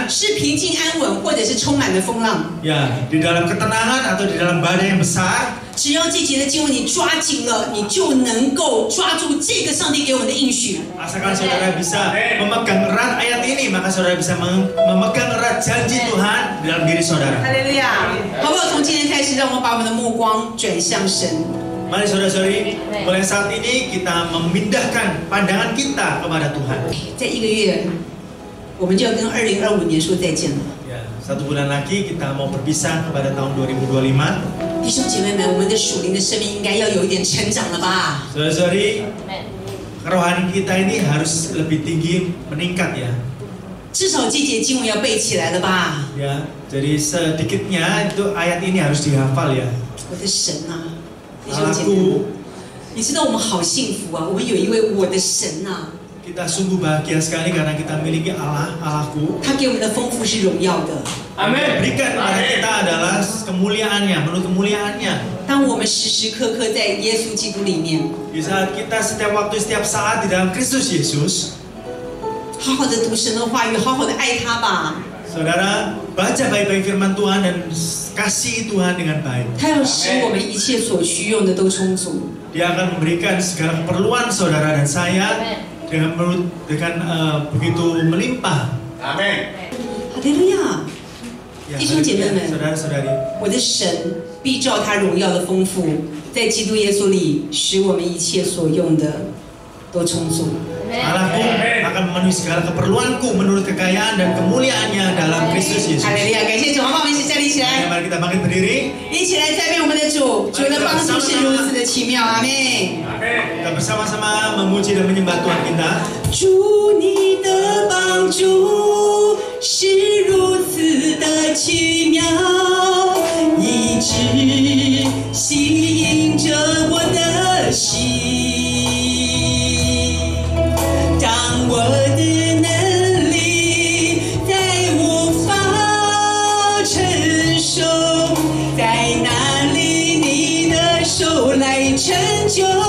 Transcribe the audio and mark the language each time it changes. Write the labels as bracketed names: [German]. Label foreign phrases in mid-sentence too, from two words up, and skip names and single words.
[Chinese] 是平静安稳或者是充满了风浪， [Indonesian] ya di dalam ketenangan atau di dalam badai yang besar, [Chinese] 只要这节的经文你抓紧了，你就能够抓住这个上帝给我们的应许。 [Indonesian] asalkan saudara bisa memegang erat ayat ini, maka saudara bisa memegang erat janji Tuhan dalam diri [Chinese] 哈 [Indonesian] saudara. [Chinese] 利路亚！好不好？从今天开始，让我们把我们的目光转向神。 [Indonesian] Mari saudara-saudari, mulai saat ini kita memindahkan pandangan kita kepada Tuhan. [Chinese] 在一个月，我们就要跟2025年说再见了。 [Indonesian] Ya, 1 bulan lagi kita mau berpisah kepada tahun 2025. [Chinese] 弟兄姐妹们，我们的属灵的生命应该要有一点成长了吧？ [Indonesian] Saudara-saudari, kerohanian kita ini harus lebih tinggi meningkat ya. [Chinese] 至少这节经文要背起来了吧？ [Indonesian] Ya, jadi sedikitnya itu ayat ini harus dihafal ya. [Chinese] 我的神啊，弟兄姐妹们， [Indonesian] Allahku, [Chinese] 你知道我们好幸福啊！我们有一位我的神啊， [Indonesian] kita sungguh bahagia sekali karena kita memiliki Allah, Allahku. [Chinese] 他给我们的丰富是荣耀的。 [Korean] 아멘. [Indonesian] Berikan kepada kita adalah kemuliaannya, menurut kemuliaannya. [Chinese] 当我们时时刻刻在耶稣基督里面， [Indonesian] Di saat kita setiap waktu, setiap saat di dalam Kristus Yesus, [Chinese] 好好的读神的话语，好好的爱他吧。 [Indonesian] Saudara, baca baik-baik firman Tuhan dan kasih Tuhan dengan baik. [Chinese] 他要使我们一切所需用的都充足。 [Indonesian] Dia akan memberikan segala keperluan saudara dan saya dengan begitu melimpah. Amin. [Chinese] 哈利路亚！ 弟兄姐妹们， [Indonesian] saudara-saudari, [Chinese] 我的神必照他荣耀的丰富，在基督耶稣里，使我们一切所用的都充足。 [Indonesian] Allahku akan memenuhi segala keperluanku menurut kekayaan dan kemuliaannya dalam Kristus Yesus. [Chinese] 哈利路亚！感谢主，好不好？我们一起站立起来， [Indonesian] Mari kita bangkit berdiri. [Chinese] 一起来赞美我们的主。主的帮助是如此的奇妙，阿门。 [Indonesian] Kita bersama-sama memuji dan menyembah Tuhan kita. [Chinese] 主你的帮助是如此的奇妙，一直吸引着我的心。当我的能力再无法承受，在哪里你的手来成就？